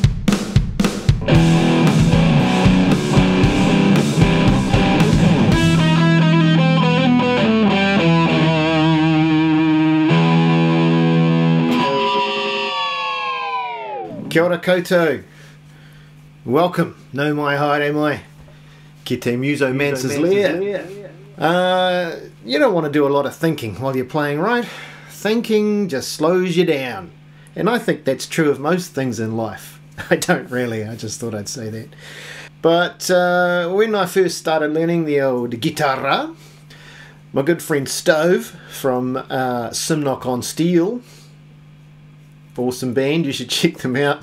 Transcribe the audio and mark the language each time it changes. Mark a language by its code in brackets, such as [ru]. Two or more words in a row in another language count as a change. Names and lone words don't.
[mi] Kia ora koutou. [en] Welcome, [mi] no mai haere mai, ki te [en] Muso Mance's lair. You don't want to do a lot of thinking while you're playing, right? Thinking just slows you down. And I think that's true of most things in life. I don't really, I just thought I'd say that. But when I first started learning the old guitarra, my good friend Stove from Simnock on Steel, awesome band, you should check them out.